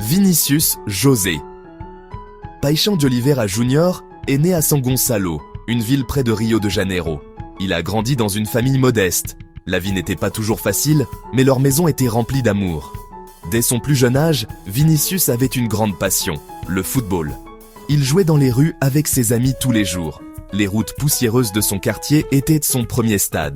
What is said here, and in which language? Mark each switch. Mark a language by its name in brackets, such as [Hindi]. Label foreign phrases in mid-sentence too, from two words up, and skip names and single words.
[French] Vinícius José. Paixão de Oliveira Júnior est né à São Gonçalo, une ville près de Rio de Janeiro. Il a grandi dans une famille modeste. La vie n'était pas toujours facile, mais leur maison était remplie d'amour. Dès son plus jeune âge, Vinícius avait une grande passion, le football. Il jouait dans les rues avec ses amis tous les jours. Les routes poussiéreuses de son quartier étaient son premier stade.